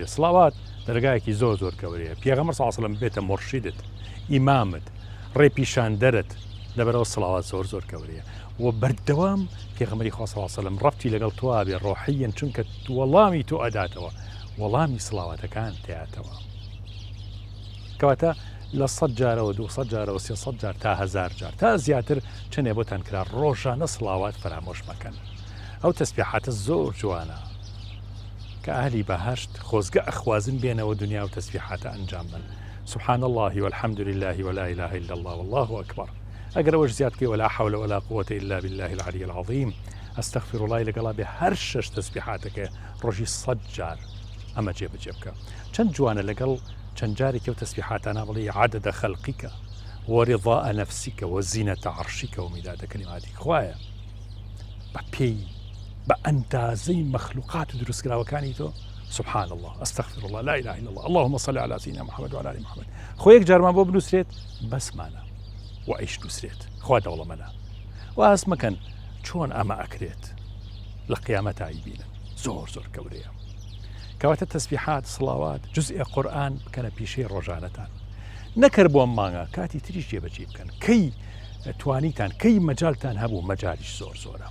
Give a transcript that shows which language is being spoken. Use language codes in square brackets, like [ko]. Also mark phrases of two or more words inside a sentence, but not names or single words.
[ckb] سڵاوات دەرگایەکی زۆر گەورەیە. پێغەمبەر [ar] صلی الله عليه وسلم [ckb] بێتە مرشیدت ئیمامت ڕێپیشاندەرت لەبەرەوە سڵاوات زۆر گەورەیە و بەردەوام پێغەمبەری خوا [ar] صلی الله عليه وسلم [ckb] ڕەبتی لەگەڵ تۆ بێ ڕۆحیەن چونکە وەڵامی تۆ ئەداتەوە وەڵامی سڵاواتەکان تێاتەوە کەواتە لە 100 جارەوە 200 جارەوە 300 جار تا 1000 جار تا زیاتر چنێ بۆتان کرا ڕۆژانە سڵاوات فرامۆش مەکەن. ئەو تەسبیحاتە زۆر جوانە کە ئاهلی بەهەشت خۆزگە ئەخوازن بێنەوە دنیا و تەسبیحاتە ئەنجام بن. [ar] سبحان الله والحمد لله ولا إله إلا الله والله أكبر. [ckb] ئەگەر ئەوەش زیاد بکەی [ar] ولا حول ولا قوة إلا بالله العلي العظيم أستغفر الله [ckb] لەگەڵا بێ هەر 6 تەسبیحاتەکە ڕۆژی 100 جار ئەمە جێبەجێ بکە. چەند جوانە لەگەڵ چەند جارێکی و تەسبیحاتانە بڵێ [ar] عدد خەلقیکە ورضاء نفسیکە وزینەتە عەرشیکە و میدادە کەلیماتی [ckb] خوایە بە پێی بە ئەندازەی مەخلوقات و دروستکراوەکانی تۆ. [ar] سبحان الله استغفر الله لا إله إلا الله اللهم صل على سيدنا محمد وعلى آل محمد. [ckb] خۆ یەک جارمان بۆ بنووسرێت بەسمانە و ئەیش نووسرێت خوا دەوڵەمەنە و ئاس مەکەن چۆن ئەمە ئەکرێت لە قیامەت ئایبینن زۆر گەورەیە. کەواتە تەسبیحات سڵاوات جزئێ قورئان بکەنە پیشەی ڕۆژانەتان نەکرد بۆ مانگە کاتی تریش جێبەجێ بکەن کەی توانیتان کەی مەجالتان هەبوو مەجالیش زۆرە.